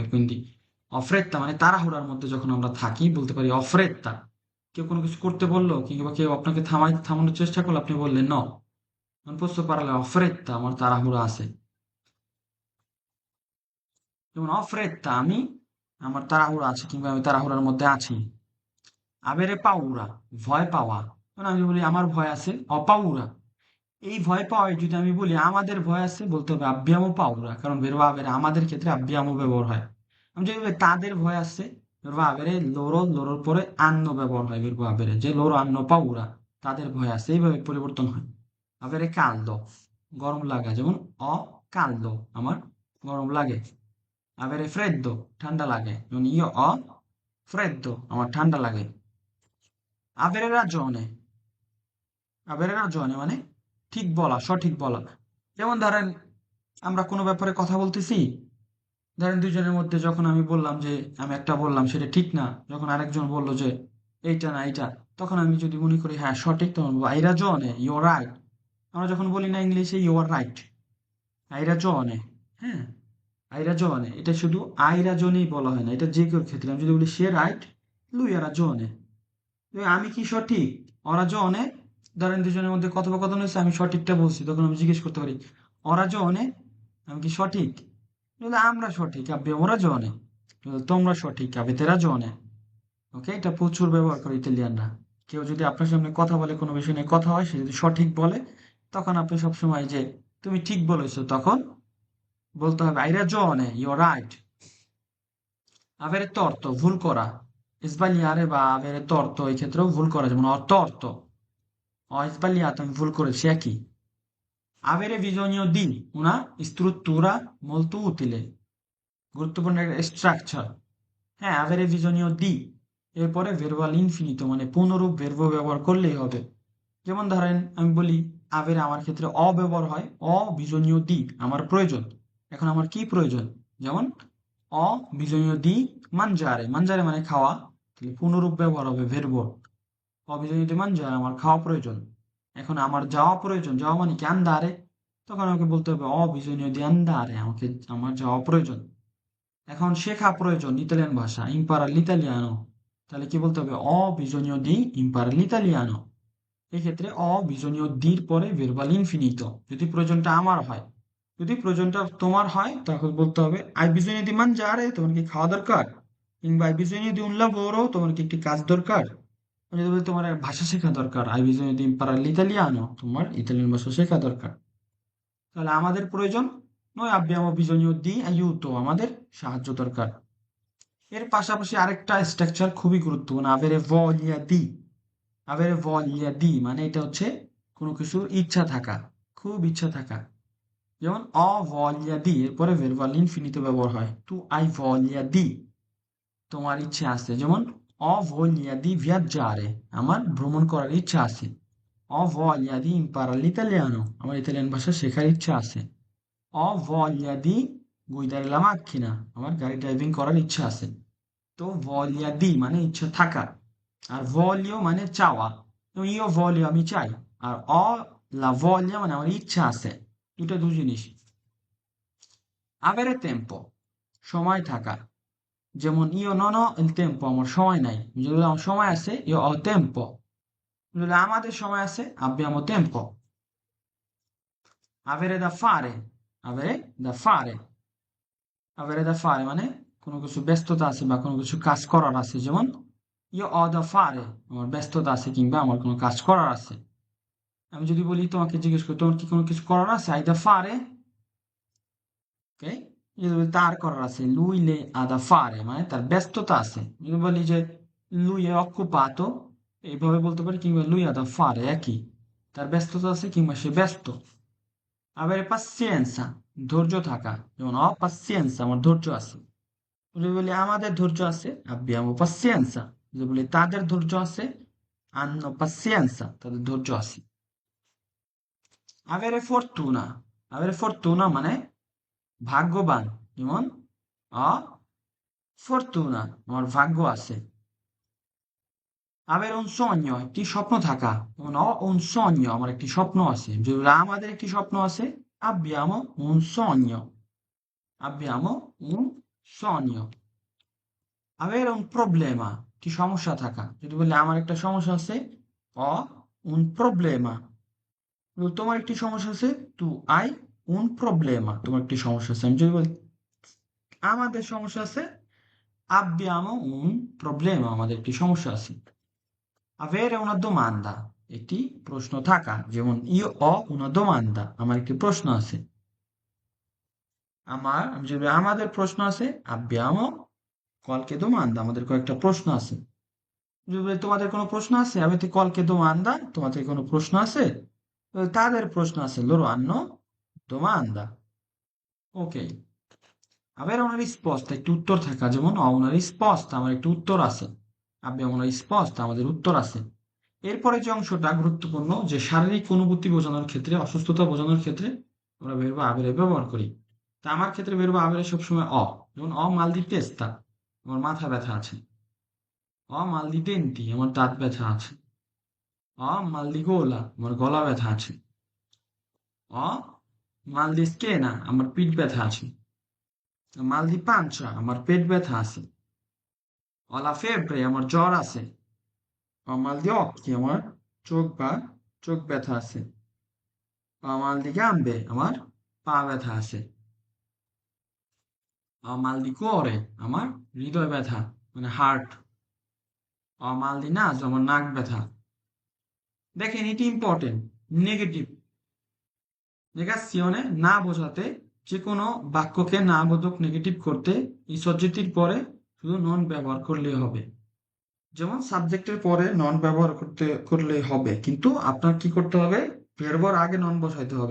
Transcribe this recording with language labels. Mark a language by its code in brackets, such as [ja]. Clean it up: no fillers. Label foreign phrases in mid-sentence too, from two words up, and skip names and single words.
[it] quindi ho fretta [bn] মানে তাড়াহুড়ার মধ্যে যখন আমরা থাকি বলতে পারি [it] ho fretta। [bn] কেউ কোনো কিছু করতে বললো কিংবা কেউ আপনাকে থামানোর চেষ্টা করলো, আপনি বললেন [it] no non posso parlare, ho fretta, [bn] আমার তাড়াহুড়া আছে। যেমন [it] ho fretta [bn] আমি, আমার তাড়াহুড়া আছে কিংবা আমি তাড়াহুড়ার মধ্যে আছি। [it] avere paura, [bn] ভয় পাওয়া। মানে আমি বলি আমার ভয় আছে, অপাউরা। এই ভয় পাওয়ায় যদি আমি বলি আমাদের ভয় আছে, বলতে হবে [it] abbiamo paura, [bn] কারণ [it] verbo avere [bn] আমাদের ক্ষেত্রে abbiamo ব্যবহার হয়। আমি যদি বলি তাদের ভয় আছে, [it] verbo avere loro, loroর পরে hanno [bn] ব্যবহার হয় [it] verbo avere, যে loro hanno paura, [bn] তাদের ভয় আছে। এইভাবে পরিবর্তন হয়। [it] avere caldo, [bn] গরম লাগা, যেমন [it] ho caldo, [bn] আমার গরম লাগে। [it] avere freddo, [bn] ঠান্ডা লাগে, যেমন [it] io ho freddo, [bn] আমার ঠান্ডা লাগে। [it] avere ragione, avere ragione [bn] মানে ঠিক বলা, সঠিক বলা। যেমন ধরেন আমরা কোনো ব্যাপারে কথা বলতেছি, ধরেন দুজনের মধ্যে যখন আমি বললাম যে আমি একটা বললাম সেটা ঠিক না, যখন আরেকজন বললো যে এইটা না এইটা, তখন আমি যদি মনে করি হ্যাঁ সঠিক, তখন বলবো [it] hai ragione, [en] you're right। [bn] আমরা যখন বলি না ইংলিশে [en] you are right, [it] hai ragione। হ্যাঁ, hai ragione, [bn] এটা শুধু [it] hai ragione [bn] বলা হয় না, এটা যে কেউ ক্ষেত্রে। আমি যদি বলি সে রাইট, [it] lui ha ragione, [bn] আমি কি সঠিক, ওরা জ অনেক। ধরেন দুজনের মধ্যে কথোপকথন হয়েছে, আমি সঠিকটা বলছি, তখন আমি জিজ্ঞেস করতে পারি ওরা জ অনেক, আমি কি সঠিক? বলে, আমরা সঠিক আবে ওরা জ অনেক, তোমরা সঠিক আবে তেরা জ অনেক। ওকে, এটা প্রচুর ব্যবহার করে ইতালিয়ানরা। কেউ যদি আপনার সামনে কথা বলে, কোনো বিষয় নিয়ে কথা হয়, সে যদি সঠিক বলে, তখন আপনি সবসময় যে তুমি ঠিক বলেছো, তখন বলতে হবে [it] hai ragione, [en] you're right. [it] Avere torto, [bn] ভুল করা। sbagliare বা [it] avere torto [bn] এই ক্ষেত্রেও ভুল করা, যেমন [it] ho torto, ho sbagliato, [bn] আমি ভুল করেছি, একই। [it] Avere bisogno di una struttura molto utile, [bn] গুরুত্বপূর্ণ একটা স্ট্রাকচার। হ্যাঁ, [it] avere bisogno di [bn] এরপরে [it] verbal infinito [bn] মানে পূর্ণরূপ verb ব্যবহার করলেই হবে। যেমন ধরেন আমি বলি avere আমার ক্ষেত্রে ব্যবহার হয়, [it] bisogno di [bn] আমার প্রয়োজন। এখন আমার কি প্রয়োজন? যেমন [it] ho bisogno di mangiare, [bn] mangiare মানে খাওয়া, তাহলে পূর্ণরূপ ব্যবহার হবে verb। [it] ho bisogno di mangiare [bn] আমার খাওয়া প্রয়োজন। এখন আমার যাওয়া প্রয়োজন, যাওয়া মানে কি andare, তখন আমাকে বলতে হবে [it] ho bisogno di andare, [bn] আমার যাওয়া প্রয়োজন। এখন শেখা প্রয়োজন ইতালিয়ান ভাষা, [it] imparare l'italiano, [bn] তাহলে কি বলতে হবে [it] ho bisogno di imparare l'italiano। [bn] এক্ষেত্রে bisogno দির পরে [it] verbal infinito, [bn] যদি প্রয়োজনটা আমার হয়। যদি প্রয়োজনটা তোমার হয় তখন বলতে হবে [it] hai bisogno di mangiare, [bn] তোমার কি খাওয়া দরকার? [it] কিংবা hai bisogno di un lavoro, [bn] তোমার কি একটি কাজ দরকার? যদি বলি তোমার ভাষা শেখা দরকার, [it] hai bisogno di imparare l'italiano, [bn] তোমার ইতালিয়ান ভাষা শেখা দরকার। তাহলে আমাদের প্রয়োজন, [it] noi abbiamo bisogno di aiuto, [bn] আমাদের সাহায্য দরকার। এর পাশাপাশি আরেকটা স্ট্রাকচার খুবই গুরুত্বপূর্ণ, [it] avere voglia di। avere voglia di [bn] মানে এটা হচ্ছে কোনো কিছুর ইচ্ছা থাকা, খুব ইচ্ছা থাকা। যেমন [it] ho voglia di [bn] এরপরে [it] verbal infinito [bn] ব্যবহার হয়, [it] tu hai voglia di, [bn] তোমার ইচ্ছে আছে। [it] যেমন ho voglia di viaggiare, [bn] আমার ভ্রমণ করার ইচ্ছা আছে। [it] ho voglia di imparare l'italiano, [bn] আমার ইতালিয়ান ভাষা শেখার ইচ্ছা আছে। [it] ho voglia di guidare la macchina, [bn] আমার গাড়ি ড্রাইভিং করার ইচ্ছা আছে। তো [it] voglia di [bn] মানে ইচ্ছা থাকা, আর voglio মানে চাওয়া। তো [it] io voglio [bn] আমি চাই, আর [it] ho la voglia [bn] মানে আমার ইচ্ছা আছে। দুটো দু জিনিস। [it] avere tempo [bn] সময় থাকা, যেমন [it] io non ho il tempo [bn] আমার সময় নাই। যদি আমার সময় আছে [it] io ho tempo, [bn] যদি আমাদের সময় আছে [it] abbiamo tempo। avere da fare, avere da fare, avere da fare [bn] মানে কোনো কিছু ব্যস্ততা আছে বা কোনো কিছু কাজ করার আছে। [it] যেমন io ho da fare, [bn] আমার ব্যস্ততা আছে কিংবা আমার কোনো কাজ করার আছে। আমি যদি বলি তোমাকে জিজ্ঞেস করি তোমার কি কোনো কিছু করার আছে, [it] hai da fare, [bn] ওকে। যদি বলি তার করার আছে, [it] lui le ha da fare [bn] মানে তার ব্যস্ততা আছে। যদি বলি যে [it] lui è occupato, [bn] এইভাবে বলতে পারি, কিংবা [it] lui ha da fare, [bn] একই, তার ব্যস্ততা আছে কিংবা সে ব্যস্ত। [it] avere pazienza [bn] ধৈর্য থাকা, যেমন [it] ho pazienza [bn] আমার ধৈর্য আছে। যদি বলি আমাদের ধৈর্য আছে [it] abbiamo pazienza, [bn] যদি বলি তাদের ধৈর্য আছে [it] hanno pazienza, [bn] তাদের ধৈর্য আছে। [it] avere fortuna, avere fortuna [bn] মানে ভাগ্যবান। যেমন [it] ho fortuna [bn] আমার ভাগ্য আছে। [it] avere un sogno [bn] একটি স্বপ্ন থাকা, যেমন [it] ho un sogno [bn] আমার একটি স্বপ্ন আছে। যদি বলি আমাদের একটি স্বপ্ন আছে [it] abbiamo un sogno, abbiamo un sogno। avere un problema [bn] কি সমস্যা থাকা, যদি বলি আমার একটা সমস্যা আছে [it] ho un problema, [bn] তোমার একটি সমস্যা আছে [it] tu hai un problema, [bn] তোমার একটি সমস্যা আছে। আমি যদি বলি আমাদের সমস্যা আছে [it] abbiamo un problema, [bn] আমাদের একটি সমস্যা আছে। [it] avere una domanda [bn] একটি প্রশ্ন থাকা, যেমন [it] io ho una domanda, [bn] আমার একটি প্রশ্ন আছে। আমি যদি আমাদের প্রশ্ন আছে [it] abbiamo qualche domanda, [bn] আমাদের কয়েকটা প্রশ্ন আছে। যদি তোমাদের কোনো প্রশ্ন আছে [it] avete qualche domanda, [bn] তোমাদের কোনো প্রশ্ন আছে, তাদের প্রশ্ন আছে [it] loro hanno domanda, [bn] ওকে। [it] avere una risposta [bn] একটি উত্তর থাকা, যেমন [it] ho una risposta [bn] আমার একটি উত্তর আছে, [it] abbiamo una risposta [bn] আমাদের উত্তর আছে। এরপরে যে অংশটা গুরুত্বপূর্ণ, যে শারীরিক অনুভূতি বোঝানোর ক্ষেত্রে, অসুস্থতা বোঝানোর ক্ষেত্রে আমরা [it] verbo avere [bn] ব্যবহার করি। তা আমার ক্ষেত্রে [it] verbo avere [bn] সবসময় যেমন [it] ho mal di testa, [bn] আমার মাথা ব্যথা আছে। [it] ho mal di denti, [bn] আমার দাঁত ব্যথা আছে। [it] ho mal di gola, [bn] আমার গলা ব্যথা আছে। [it] ho mal di schiena, [bn] আমার পিঠ ব্যথা আছে। [it] mal di pancia, [bn] আমার পেট ব্যথা আছে। [it] ho la febbre, [bn] আমার জ্বর আছে। [it] ho mal di occhi, [bn] আমার চোখ ব্যথা আছে। [it] ho mal di gambe, [bn] আমার পা ব্যথা আছে। [it] ho mal di cuore, [bn] আমার হৃদয় ব্যথা মানে হার্ট। [it] ho mal di naso, [bn] আমার নাক ব্যথা। দেখেন এটি ইম্পর্টেন্ট। নেগেটিভ নেগাসিওনে না বোঝাতে যে কোনো বাক্যকে না বোধক নেগেটিভ করতে এই সজ্জিতির পরে শুধু নন ব্যবহার করলেই হবে। যেমন সাবজেক্টের পরে নন ব্যবহার করলেই হবে, কিন্তু আপনার কি করতে হবে, ভার্বর আগে নন বসাইতে হবে।